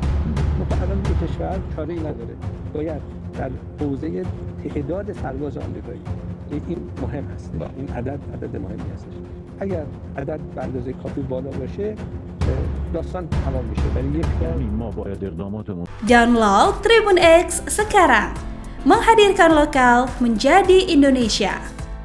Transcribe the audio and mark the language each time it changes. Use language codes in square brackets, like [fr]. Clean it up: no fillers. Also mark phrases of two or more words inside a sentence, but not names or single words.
[fa] الان که کشور چاره‌ای نداره، باید در حوزه تعداد سرباز آمریکایی این مهم هست، این عدد مهمی هستش. اگر عدد به اندازه کافی بالا باشه داستان تمام میشه. ولی یک ما باید اقداماتمون. [id] Download Tribun X sekarang, menghadirkan lokal menjadi Indonesia.